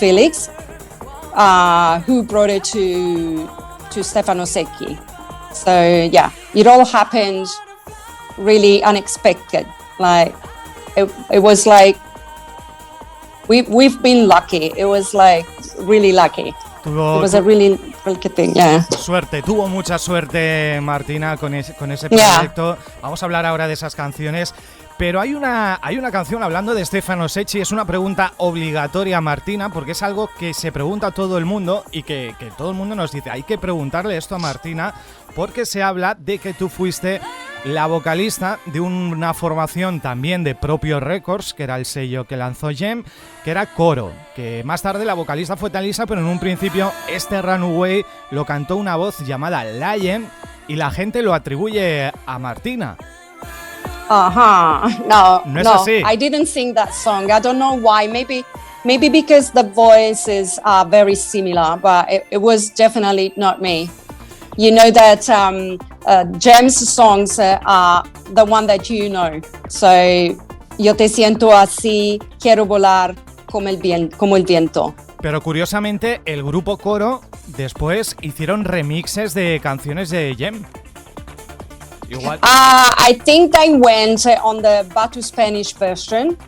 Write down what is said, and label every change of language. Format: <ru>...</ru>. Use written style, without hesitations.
<en>Felix, who brought it to Stefano Secchi. So yeah, it all happened really unexpected. Like it was like we've been lucky. It was like really lucky. It was a really good thing, yeah.</en> <es>Tuvo mucha suerte Martina con ese proyecto. Vamos a hablar ahora de esas canciones, Pero hay una canción, hablando de Stefano Secchi, es una pregunta obligatoria, Martina, porque es algo que se pregunta a todo el mundo y que todo el mundo nos dice, hay que preguntarle esto a Martina, porque se habla de que tú fuiste la vocalista de una formación también de Propio Records, que era el sello que lanzó Jem, que era Coro, que más tarde la vocalista fue Thalisa, pero en un principio este Runaway lo cantó una voz llamada Lion y la gente lo atribuye a Martina. No, así.</es> <en>I didn't sing that song. I don't know why. Maybe because the voices are very similar, but it was definitely not me. You know that Jem's songs are the one that you know.</en> <es>So, Yo te siento así, quiero volar como el viento. Pero curiosamente, el grupo Coro después hicieron remixes de canciones de Jem. Igual.</es> <en>I think they went on the Batu Spanish version.</en>